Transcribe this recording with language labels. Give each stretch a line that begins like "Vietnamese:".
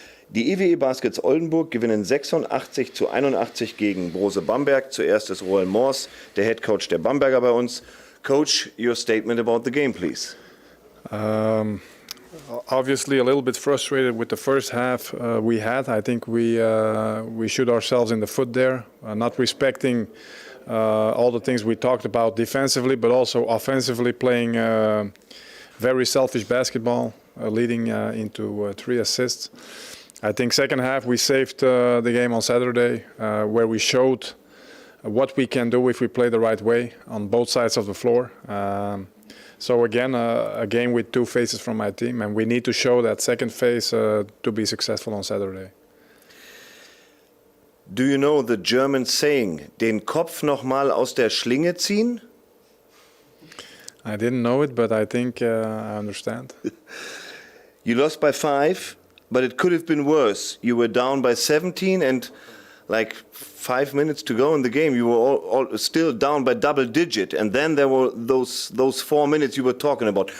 German: Die EWE Baskets Oldenburg gewinnen 86:81 gegen Brose Bamberg. Zuerst ist Roel Mors, der Head Coach der Bamberger bei uns.
English: Coach, your statement about the game, please. Obviously a little bit frustrated with the first half we had. I think we shoot ourselves in the foot there, not respecting all the things we talked about defensively, but also offensively playing very selfish basketball, leading into 3 assists. I think second half we saved the game on Saturday, where we showed what we can do if we play the right way on both sides of the floor. So again, a game with 2 phases from my team, and we need to show that second phase to be successful on Saturday. Do you know the German saying,
German: den Kopf noch mal aus der Schlinge ziehen?
English: I didn't know it, but I think I understand. You lost by 5, but it could have been worse. You were down by 17 and like 5 minutes to go in the game, you were all still down by double digit. And then there were those 4 minutes you were talking about.